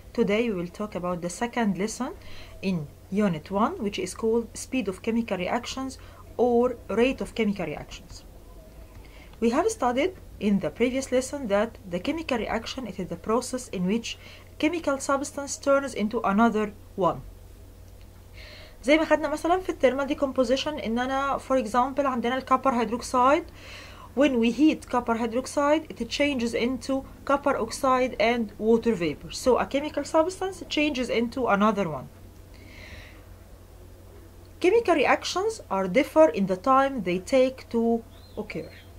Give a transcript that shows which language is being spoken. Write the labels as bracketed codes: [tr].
[en] Today we will talk about the second lesson in Unit 1, which is called Speed of Chemical Reactions or Rate of Chemical Reactions. We have studied in the previous lesson that the chemical reaction is the process in which chemical substance turns into another one. [ar] زي ما خدنا مثلا في التhermal decomposition ان انا [en] for example [ar] عندنا الكبر hydroxide. [en] When we heat copper hydroxide, it changes into copper oxide and water vapor. So a chemical substance changes into another one. Chemical reactions are differ in the time they take to occur.